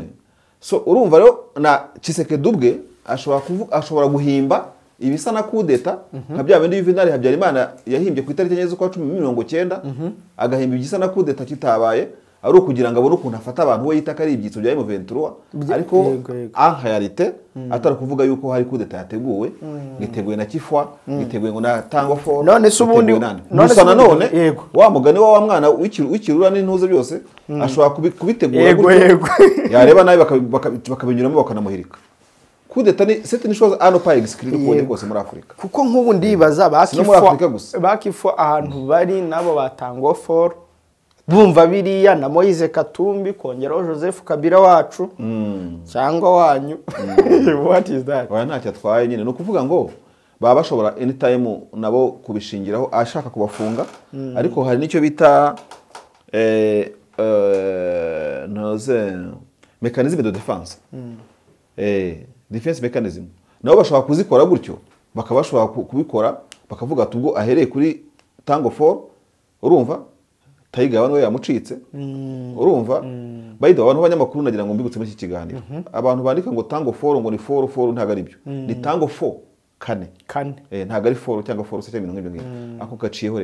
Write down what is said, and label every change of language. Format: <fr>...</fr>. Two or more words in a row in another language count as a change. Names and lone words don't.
<rw>So urumva rero na Tshisekedi ubwe ashobora guhimba ibisa na kudeta nka bya bindi Juvenal Habyarimana yahimbye ku itariki enye z'ukwa 10/19 agahimba igisa na kudeta kitabaye, ari ukugira ngo abone ukuntu afata abantu we yita kari ibyitso bya M23, ariko</rw> <fr>en réalité</fr> <rw>atari kuvuga yuko hari kudeta yateguwe, ngiteguye na Kifwa, ngiteguye ngo na Tango for. None se ubundi none wa mugani wa mwana w'ikirura n'intuze byose ashobora kubitegura gutyo yareba nawe bakabinyuramo bakanamuhirika. Kudeta ni</rw> <fr>c'est une chose à ne pas exclure pour</fr> <rw>rwose muri Afrika, kuko nk'ubu ndibaza bakifwa ahantu bari nabo batango for bumva biriya na Moise Katumbi kongeraho Joseph Kabila wacu cyangwa wanyu.</rw> <en>What is that?</en> <rw>Oya ntacyo atwaye nyine, no kuvuga ngo baba bashobora anytime nabo kubishingiraho ashaka kubafunga, ariko hari nicyo bita noze</rw> <fr>mechanisme de défense.</fr> <en>Defense mechanism</en> <rw>nabo bashobora kuzikora gutyo, bakabashobora kubikora bakavuga ati ubwo ahereye kuri Tango for urumva Taiga abantu yamucitse urumva bayida abantu banyamakuru nagira ngo mbibutse muri iki kiganiro abantu bandika ngo Tango for ngo ni for ntago ari byo, ni Tango for kane ntago ari for cyangwa for se cyangwa ibintu nk'ibyo ako gaciyeho.</rw>